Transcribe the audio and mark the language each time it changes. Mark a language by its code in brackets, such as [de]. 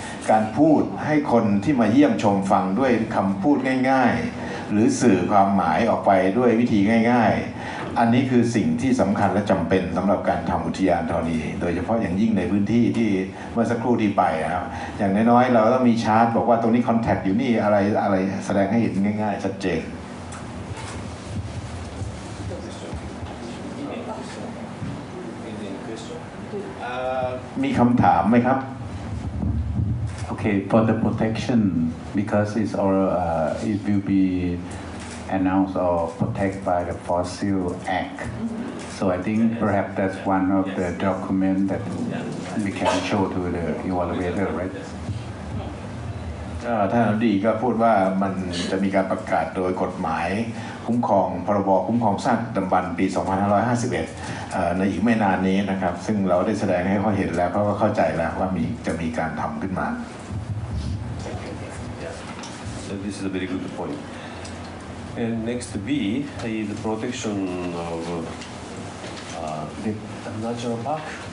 [th] การพูดให้คนที่มาเยี่ยมชมฟังด้วยคำพูดง่ายๆหรือสื่อความหมายออกไปด้วยวิธีง่ายๆอันนี้คือสิ่งที่สำคัญและจำเป็นสำหรับการทำอุทยานธรณีโดยเฉพาะอย่างยิ่งในพื้นที่ที่เมื่อสักครู่ที่ไปนะครับอย่างน้อยๆเราต้องมีชาร์ตบอกว่าตรงนี้คอนแทคอยู่นี่อะไรแสดงให้เห็นง่ายๆชัดเจนมีคำถามไหมครับ [en] Okay, for the protection, because it's all, it will be announced or protected by the Fossil Act. So I think perhaps that's one of the documents that we can show to the evaluator, right? [th] ท่านอธิบดีก็พูดว่ามันจะมีการประกาศโดยกฎหมายคุ้มครองพรบคุ้มครองซากดึกดำบรรพ์ปี 2551 ในอีกไม่นานนี้นะครับซึ่งเราได้แสดงให้เขาเห็นแล้วเขาก็เข้าใจแล้วว่าจะมีการทำขึ้นมา [en] So this is a very good point. And next B is the protection of the natural park.